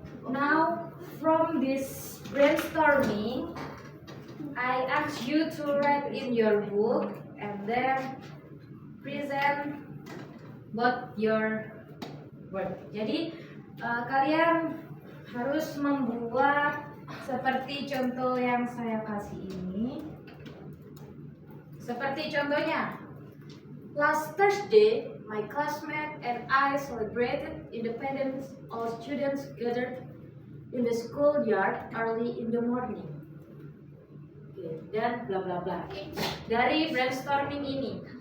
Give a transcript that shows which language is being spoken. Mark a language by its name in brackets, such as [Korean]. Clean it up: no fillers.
[English] Now, from this brainstorming, I ask you to write in your book and then present both your work. [Indonesian] Jadi kalian harus membuat seperti contoh yang saya kasih ini. Seperti contohnya, [English] last Thursday, my classmate and I celebrated independence. All students gathered in the schoolyard early in the morning. [Indonesian] Oke, dan bla bla bla. Dari brainstorming ini.